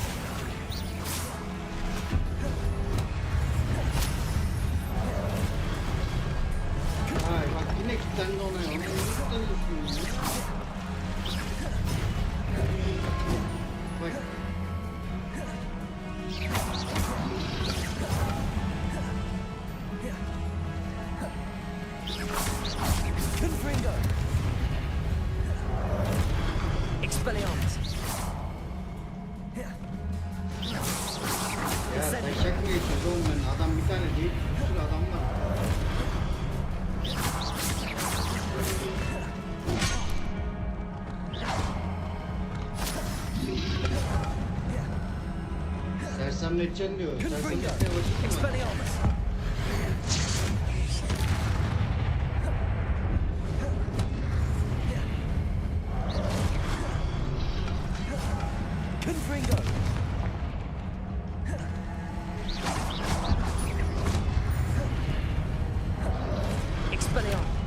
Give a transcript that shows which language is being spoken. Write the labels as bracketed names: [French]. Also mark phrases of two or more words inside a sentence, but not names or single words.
[Turkish] Ay bak yine kilitlendi ona ya. Ona niye kilitlendiyorsun ya? Bak. Confringo. Expelliarmus. Ya taşak mı geçiyoruz oğlum ben? Adam bir tane değil, bir sürü adam var. Sersemleteceksin diyor. Sersemletmeye vakit mi var? Expelliarmus. Confringo. Expelliarmus.